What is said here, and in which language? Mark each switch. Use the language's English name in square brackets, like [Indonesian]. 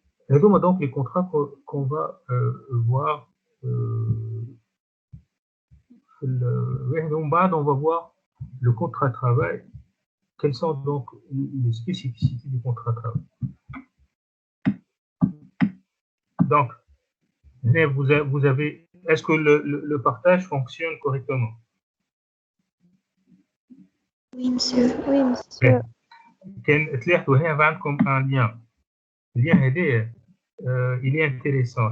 [French] هذوما donc les contrats qu'on va voir [Arabic] ومن بعد [French] on va voir le contrat de travail. Quelles sont donc les spécificités du contrat de travail? Donc, vous avez, est-ce que le partage fonctionne correctement? Oui, monsieur. Oui, monsieur. [Arabic] تلاحظوا هنا عندكم [French] un lien. Le lien il est intéressant.